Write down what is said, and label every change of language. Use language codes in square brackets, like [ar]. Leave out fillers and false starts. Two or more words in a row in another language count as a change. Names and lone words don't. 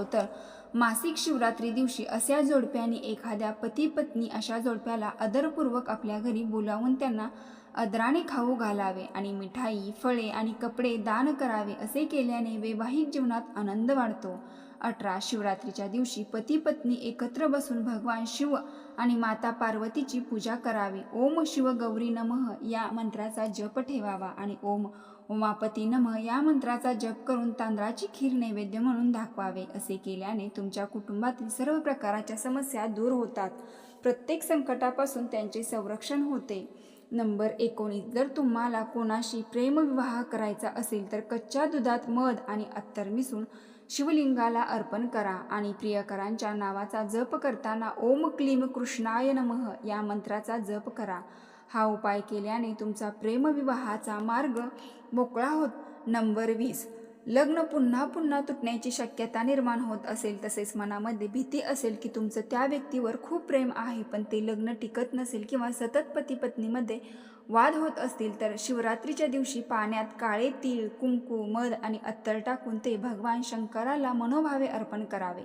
[mr] तर मासिक शिवरात्री दिवशी अशा जोडप्याने एखाद्या पती पत्नी अशा जोडप्याला आदरपूर्वक आपल्या घरी बोलावून त्यांना आदराने खाऊ घालावे आणि मिठाई, फळे आणि कपडे दान करावे. असे केल्याने वैवाहिक जीवनात आनंद वाढतो. 18 शिवरात्रीच्या दिवशी पती पत्नी एकत्र बसून भगवान शिव आणि माता पार्वतीची पूजा करावी. [sa] ओम शिव गौरी नमः [mr] या मंत्राचा जप ठेवावा आणि [sa] ओम उमापती नमः [mr] या मंत्राचा जप करून तांदळाची खीर नैवेद्य म्हणून दाखवावे. असे केल्याने तुमच्या कुटुंबातील सर्व प्रकारच्या समस्या दूर होतात. प्रत्येक संकटापासून त्यांचे संरक्षण होते. नंबर 19, जर तुम्हाला कोणाशी प्रेमविवाह करायचा असेल तर कच्च्या दुधात मध आणि अत्तर मिसळून शिवलिंगाला अर्पण करा आणि प्रियकरांच्या नावाचा जप करताना [sa] ओम क्लीम कृष्णाय नमः [mr] या मंत्राचा जप करा. हा उपाय केल्याने तुमचा प्रेमविवाहाचा मार्ग मोकळा होत. नंबर 20, लग्न पुन्हा पुन्हा तुटण्याची शक्यता निर्माण होत असेल, तसेच मनामध्ये भीती असेल की तुमचं त्या व्यक्तीवर खूप प्रेम आहे पण ते लग्न टिकत नसेल किंवा सतत पती पत्नीमध्ये वाद होत असतील, तर शिवरात्रीच्या दिवशी पाण्यात काळे तीळ, कुंकू, मध आणि अत्तर टाकून ते भगवान शंकराला मनोभावे अर्पण करावे.